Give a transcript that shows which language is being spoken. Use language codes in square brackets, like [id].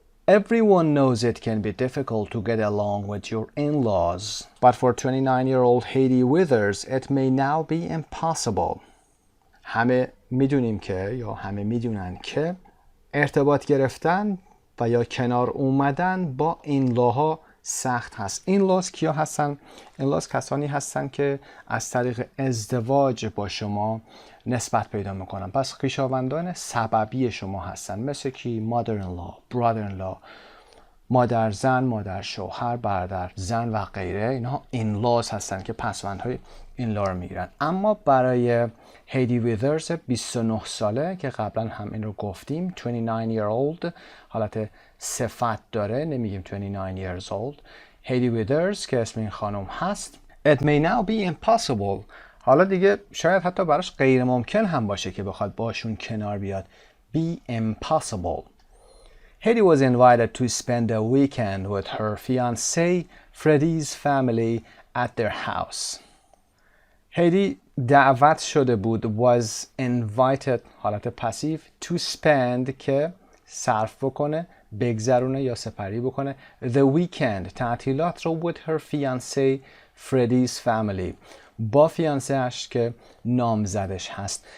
[en] Everyone knows it can be difficult to get along with your in-laws, but for 29-year-old Haiti Withers, it may now be impossible. [fa] همه میدونیم که یا همه میدونن که ارتباط گرفتن و یا کنار اومدن با این-لاها سخت هست. این-لاز کیا هستن؟ این-لاز کسانی هستن که از طریق ازدواج با شما نسبت پیدا میکنن. پس خویشاوندان سببی شما هستن. مثل کی؟ [en] mother-in-law, brother-in-law. [fa] مادر زن، مادر شوهر، برادر زن و غیره، اینها in-laws هستن که پسوندهای این لا رو میگیرن. اما برای هیدی ویدرز 29 ساله که قبلا هم این رو گفتیم، [en] 29 year old [fa] حالت صفت داره، نمیگیم [en] 29 years old. [fa] هیدی ویدرز که اسم این خانم هست، [en] it may now be impossible، [fa] حالا دیگه شاید حتی براش غیر ممکن هم باشه که بخواد باشون کنار بیاد. [en] be impossible. Hedy was invited to spend a weekend with her fiancé Freddie's family at their house. [fa] هیدی دعوت شده بود، [en] was invited [fa] حالت پسیو، to spend که صرف بکنه، بگذرونه یا سپری بکنه، [en] the weekend [fa] تعطیلات رو [en] with her fiancé Freddie's family [fa] با فیانسه‌اش که نامزدش هست.